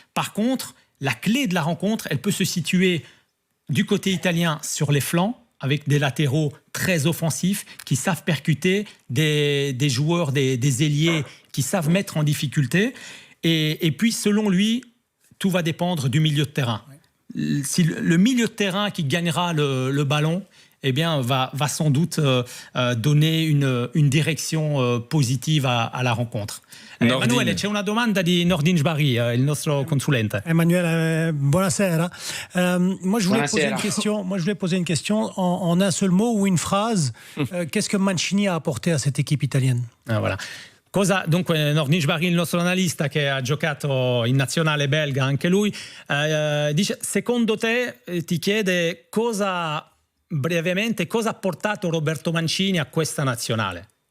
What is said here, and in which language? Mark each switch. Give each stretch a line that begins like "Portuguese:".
French: Par contre, la clé de la rencontre, elle peut se situer du côté italien sur les flancs, avec des latéraux très offensifs qui savent percuter, des joueurs, des ailiers qui savent mettre en difficulté. Et puis, selon lui, tout va dépendre du milieu de terrain. Si le milieu de terrain qui gagnera le ballon, eh bien, va sans doute donner une direction positive à la rencontre.
Italian: Emanuele, c'è una domanda di Nordin Jbari, il nostro consulente. Emanuele, buonasera.
French: Moi, je voulais poser une question en un seul mot ou une phrase. Qu'est-ce que Mancini a apporté à cette équipe italienne? Voilà.
Italian: Dunque, Nordin Jbari, il nostro analista che ha giocato in nazionale belga, anche lui, dice: secondo te, ti chiede brevemente cosa ha portato Roberto Mancini a questa nazionale?